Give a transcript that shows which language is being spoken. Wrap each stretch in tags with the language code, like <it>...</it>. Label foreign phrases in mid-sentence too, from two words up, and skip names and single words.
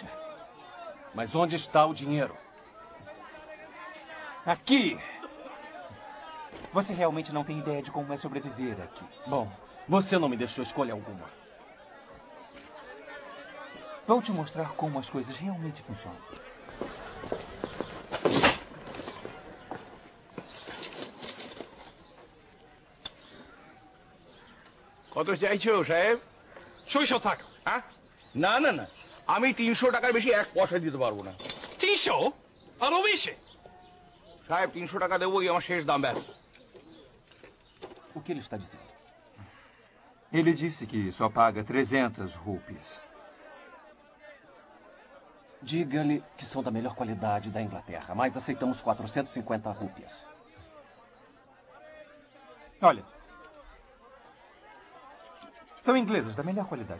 <pt>Mas onde está o dinheiro? Aqui. Você realmente não tem ideia de como é sobreviver aqui. Bom, você não me deixou escolha alguma. Vou te mostrar como as coisas realmente funcionam.</pt> <bn>কত চাইছো সাহেব? 600 টাকা। হ্যাঁ? না না না, আমি 300 টাকার বেশি এক পয়সা দিতে পারবো না। 300? আরো বেশি? সাহেব 300 টাকা দেবো, এই আমার শেষ দাম, ব্যাস।</bn> <pt>O que ele está dizendo? Ele disse que só paga 300 rúpias. Diga-lhe que são da melhor qualidade da Inglaterra, mas aceitamos 450 rúpias. Olha, são inglesas da melhor qualidade.</pt>